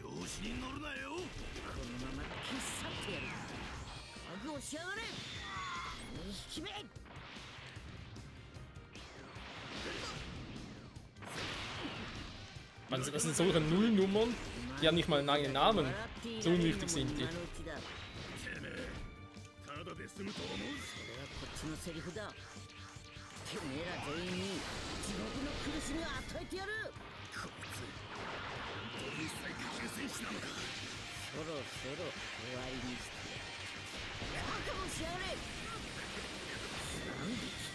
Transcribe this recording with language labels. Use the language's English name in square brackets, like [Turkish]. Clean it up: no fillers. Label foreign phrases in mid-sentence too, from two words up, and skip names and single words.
[German] Das sind solche Nullnummern, die haben nicht mal einen eigenen Namen. So unwichtig sind die. [Japanese] そのセリフだ。てめえら全員に地獄の苦しみを与えてやる。こいつ本当に最下級戦士なのか。そろそろ終わりにして覚悟しやがれ。3匹。